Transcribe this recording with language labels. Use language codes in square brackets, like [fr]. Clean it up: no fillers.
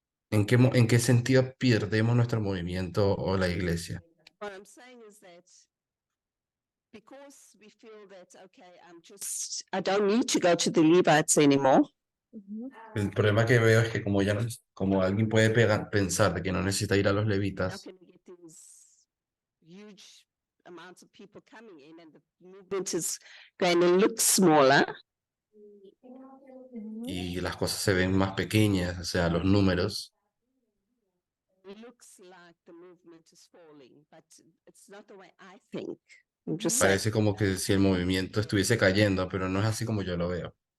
[es] en qué sentido perdemos nuestro movimiento o la iglesia? [en] What I'm saying is that because we feel that, okay, I don't need to go to the Levites anymore. [es] El problema que veo es que como ya no, como alguien puede pensar de que no necesita ir a los [en] How [es] levitas, [en] can we get these huge amounts of people coming in and the movement is going to look smaller? [es] y las cosas se ven más pequeñas, o sea, los números, [en] Looks like the movement is falling, but it's not the way I think. I'm just saying. [es] parece como que si el movimiento estuviese cayendo, pero no es así como yo lo veo.